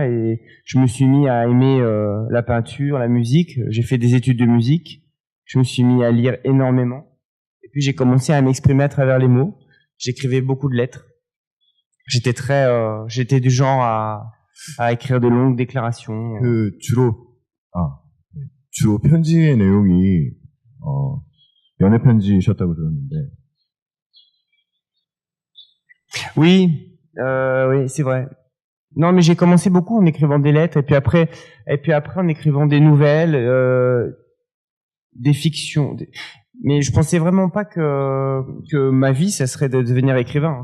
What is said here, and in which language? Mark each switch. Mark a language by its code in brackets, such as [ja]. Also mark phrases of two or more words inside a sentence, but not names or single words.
[fr] Et je me suis mis à aimer la peinture, la musique. J'ai fait des études de musique. Je me suis mis à lire énormément. Et puis j'ai commencé à m'exprimer à travers les mots. J'écrivais beaucoup de lettres. J'étais du genre à écrire de longues déclarations. [ko] 주로 편지의 내용이 연애 편지셨다고 들었는데. [fr] Oui, c'est vrai. Non, mais j'ai commencé beaucoup en écrivant des lettres et puis après en écrivant des nouvelles, des fictions. Mais je pensais vraiment pas que ma vie ça serait de devenir écrivain.